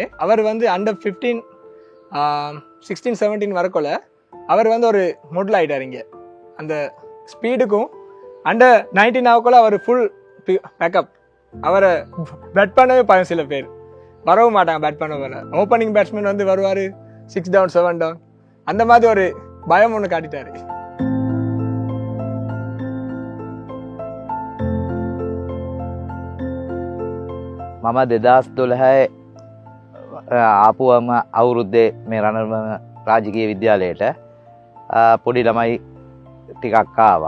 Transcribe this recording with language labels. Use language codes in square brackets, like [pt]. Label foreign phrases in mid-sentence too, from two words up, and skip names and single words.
[ta] அவர் வந்து அண்டர் 15 16 17 வரக்குள்ள அவர் வந்து ஒரு மொடல் ஆகிட்டார் இங்கே. அந்த ஸ்பீடுக்கும் அண்டர் 19 ஆகக்குள்ள அவர் [en] full backup. [ta] அவரை பேட் பண்ணவே பயம், சில பேர் வரவும் மாட்டாங்க பேட் பண்ண வர. [en] opening batsman [ta] வந்து வருவார் [en] 6 down 7 down [ta] அந்த மாதிரி ஒரு பயம் ஒன்று காட்டிட்டாரு. [si] මම 2012 ආපුවම අවුරුද්දේ මේ රණවම රාජකීය විද්‍යාලයට පොඩි ළමයි ටිකක් ආවා.